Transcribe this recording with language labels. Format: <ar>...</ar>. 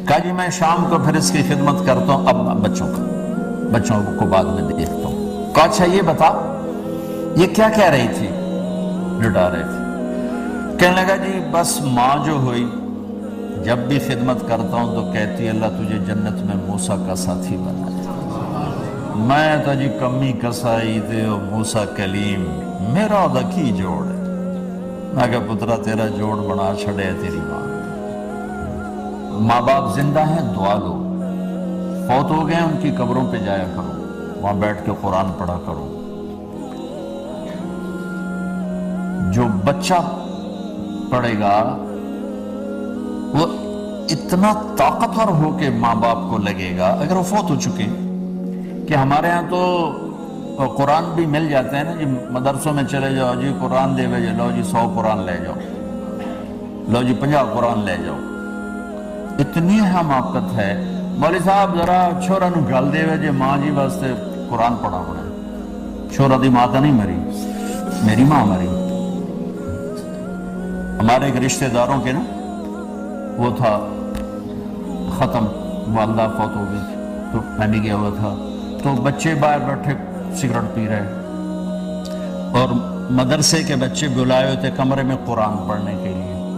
<ur>کہا جی میں شام کو پھر اس کی خدمت کرتا ہوں, اب بچوں کو بعد میں دیکھتا ہوں. کہا اچھا یہ بتا یہ کیا کہہ رہی تھی؟ لٹا رہے تھے. کہنے لگا جی بس ماں جو ہوئی جب بھی خدمت کرتا ہوں تو کہتی ہے اللہ تجھے جنت میں موسیٰ کا ساتھی بنا.</ur> <pa>میں تو جی کمی کسائی تے موسیٰ کلیم میرا دا کی جوڑ ہے.</pa> <ur>میں کہا پترا تیرا جوڑ بنا چھڑے ہے تیری ماں. ماں باپ زندہ ہیں دعا لو، فوت ہو گئے ان کی قبروں پہ جایا کرو، وہاں بیٹھ کے قرآن پڑھا کرو. جو بچہ پڑھے گا وہ اتنا طاقتور ہو کے ماں باپ کو لگے گا اگر وہ فوت ہو چکے. کہ ہمارے ہاں تو قرآن بھی مل جاتے ہیں نا جی، مدرسوں میں چلے جاؤ جی قرآن دے بھیجے، لو جی 100 قرآن لے جاؤ، لو جی 50 قرآن لے جاؤ. اتنی حماقت ہے.</ur> <pa>مولوی صاحب ذرا چھوڑا نو گل دے ویجے ماں جی واسطے قرآن پڑھا پڑے. چھوڑا دی ماں تو نہیں مری، میری ماں مری.</pa> <ur>ہمارے ایک رشتہ داروں کے نا وہ تھا ختم، والدہ فوت ہو گئی تو میں بھی گیا ہوا تھا. تو بچے باہر بیٹھے سگریٹ پی رہے اور مدرسے کے بچے بلائے ہوئے تھے کمرے میں قرآن پڑھنے کے لیے.</ur>